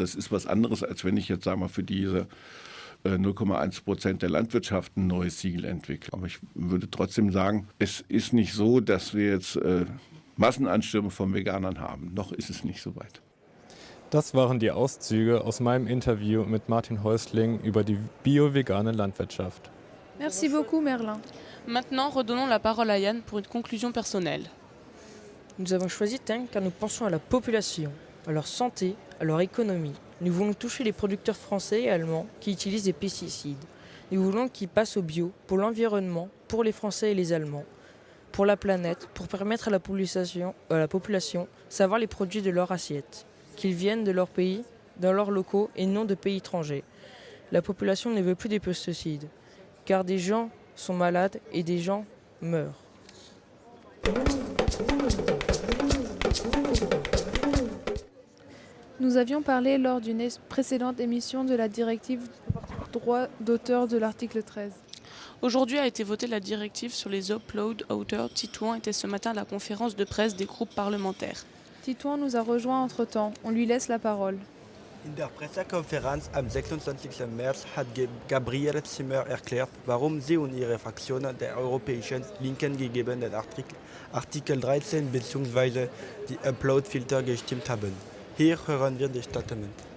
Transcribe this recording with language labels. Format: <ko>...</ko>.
<de>Das ist was anderes, als wenn ich jetzt, sagen wir, für diese 0,1% der Landwirtschaft ein neues Siegel entwickle. Aber ich würde trotzdem sagen, es ist nicht so, dass wir jetzt Massenanstürme von Veganern haben. Noch ist es nicht so weit. Das waren die Auszüge aus meinem Interview mit Martin Häusling über die bio-vegane Landwirtschaft.</de> <fr>Merci beaucoup Merlin. Maintenant, redonnons la parole à Yann pour une conclusion personnelle. Nous avons choisi Tang car nous pensons à la population, à leur santé, à leur économie. Nous voulons toucher les producteurs français et allemands qui utilisent des pesticides. Nous voulons qu'ils passent au bio, pour l'environnement, pour les Français et les Allemands, pour la planète, pour permettre à la population de savoir les produits de leur assiette, qu'ils viennent de leur pays, dans leurs locaux et non de pays étrangers. La population ne veut plus des pesticides, car des gens sont malades et des gens meurent. Nous avions parlé lors d'une précédente émission de la directive droit d'auteur de l'article 13. Aujourd'hui a été votée la directive sur les upload auteurs. Titouan était ce matin à la conférence de presse des groupes parlementaires. Titouan nous a rejoint entre-temps. On lui laisse la parole.</fr> <de>In der Pressekonferenz am 26. März hat Gabriele Zimmer erklärt, warum sie und ihre Fraktion der Europäischen Linken gegen den Artikel 13 bzw. die Upload-Filter gestimmt haben. Hier hören wir das Statement.</de>